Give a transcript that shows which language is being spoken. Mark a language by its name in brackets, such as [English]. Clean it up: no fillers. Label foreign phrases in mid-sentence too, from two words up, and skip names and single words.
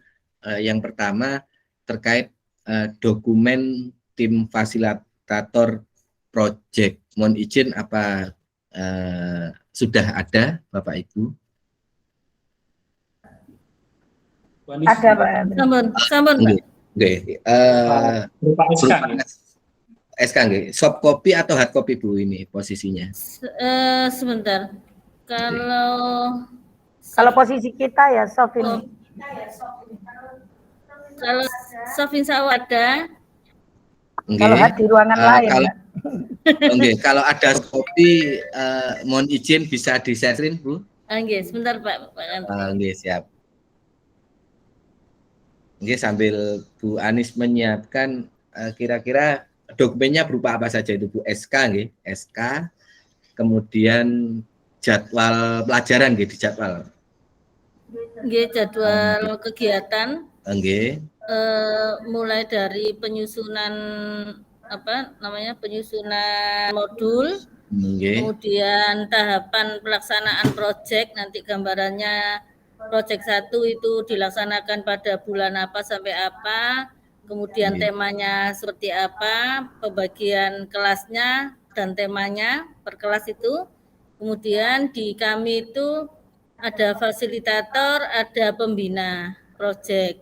[Indonesian] Yang pertama terkait dokumen tim fasilitator project. Mohon izin apa sudah ada Bapak Ibu? Ada Pak. Sampun. SK nggih. [English] Soft copy [Indonesian] atau [English] hard copy [Indonesian] Bu ini posisinya? Sebentar. Kalau posisi kita ya soft ini. Kalau soft [Arabic] insya Allah [Indonesian] ada. Kalau Nggih. di ruangan lain. Kalau Mbak. nggih, kalau ada kopi mohon izin bisa di-share-in, Bu. Nggih, sebentar Pak Andri. Nggih, siap. Nggih, sambil Bu Anis menyiapkan kira-kira dokumennya berupa apa saja itu, Bu? SK nggih, SK. Kemudian jadwal pelajaran nggih, dijadwal. Nggih, jadwal kegiatan Nggih. mulai dari penyusunan penyusunan modul, Nggih. kemudian tahapan pelaksanaan proyek, nanti gambarannya proyek 1 itu dilaksanakan pada bulan apa sampai apa, kemudian temanya seperti apa, pembagian kelasnya dan temanya per kelas itu, kemudian di kami itu ada fasilitator, ada pembina proyek.